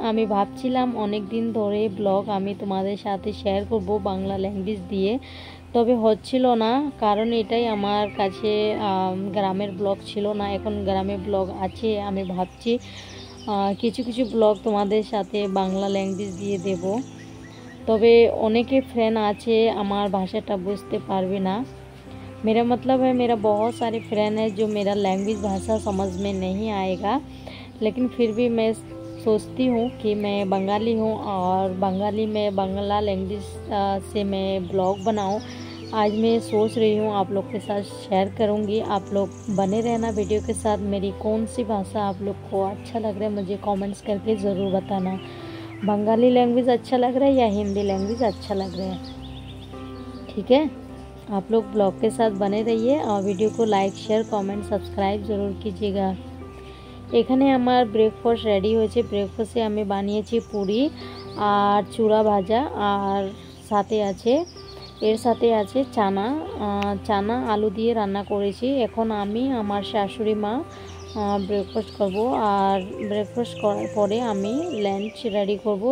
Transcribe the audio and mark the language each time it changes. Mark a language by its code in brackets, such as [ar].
[bn] আমি ভাবছিলাম অনেক দিন ধরে ব্লগ আমি তোমাদের সাথে শেয়ার করব বাংলা ল্যাঙ্গুয়েজ দিয়ে, তবে হচ্ছিল না, কারণ এটাই আমার কাছে গ্রামের ব্লগ ছিল না। এখন গ্রামে ব্লগ আছে। আমি ভাবছি কিছু কিছু ব্লগ তোমাদের সাথে বাংলা ল্যাঙ্গুয়েজ দিয়ে দেব। তবে অনেকে ফ্রেন্ড আছে আমার भाषाটা বুঝতে পারবে না। [hi] मेरा मतलब है मेरा बहुत सारे फ्रेंड है जो मेरा लैंग्वेज भाषा समझ में नहीं आएगा, लेकिन फिर भी मैं सोचती हूँ कि मैं बंगाली हूँ और बंगाली में बांग्ला लैंग्वेज से मैं ब्लॉग बनाऊँ। आज मैं सोच रही हूँ आप लोग के साथ शेयर करूँगी। आप लोग बने रहना वीडियो के साथ। मेरी कौन सी भाषा आप लोग को अच्छा लग रहा है मुझे कमेंट्स करके ज़रूर बताना। बंगाली लैंग्वेज अच्छा लग रहा है या हिंदी लैंग्वेज अच्छा लग रहा है, ठीक है। आप लोग ब्लॉग के साथ बने रहिए और वीडियो को लाइक शेयर कमेंट सब्सक्राइब ज़रूर कीजिएगा। [bn] এখানে আমার ব্রেকফাস্ট রেডি হয়েছে। ব্রেকফাস্টে আমি বানিয়েছি পুরি আর চূড়া ভাজা, আর সাথে আছে এর সাথে আছে চানা আলু দিয়ে রান্না করেছি। এখন আমি আমার শাশুড়ি মা ব্রেকফাস্ট করব, আর ব্রেকফাস্ট করার পরে আমি লাঞ্চ রেডি করব।